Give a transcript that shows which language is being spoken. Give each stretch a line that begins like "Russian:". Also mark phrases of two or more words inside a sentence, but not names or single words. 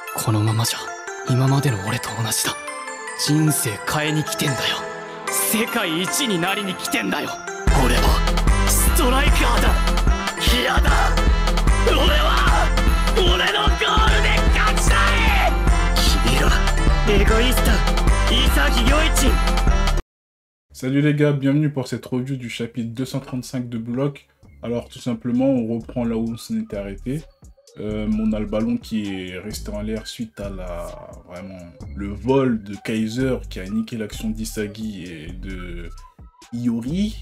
Japanese: このままじゃ今までの俺と同じだ。人生変えに来てんだよ。世界一になりに来てんだよ。俺はストライカーだ。嫌だ。俺のゴールで勝ちたい。君らエゴイスト潔良一。
French: Salut les gars, bienvenue pour cette review du chapitre 235 de Block. Alors tout simplement, on reprend là où on s'en était arrêté. On a le ballon qui est resté en l'air suite à le vol de Kaiser qui a niqué l'action d'Isagi et de Iori.